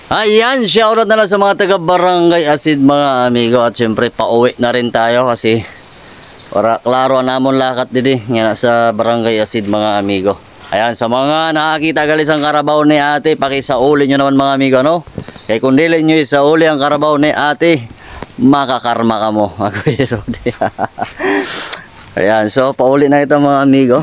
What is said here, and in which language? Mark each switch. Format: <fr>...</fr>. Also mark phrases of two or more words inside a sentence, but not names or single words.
<tl>Ayan, shoutout na lang sa mga taga Barangay Asid mga amigo. At syempre pauwi na rin tayo kasi</tl> <hil>para klaro namon lakat didi nga sa Barangay Asid</hil> <tl>mga amigo.</tl> <hil>Ayan, sa mga nakakita gali sang karabaw ni ate, pakisauli nyo naman mga amigo, no? Kaya kung dili nyo isauli ang karabaw ni ate, makakarma ka mo. Ayan, so pauli na ito mga amigo.</hil>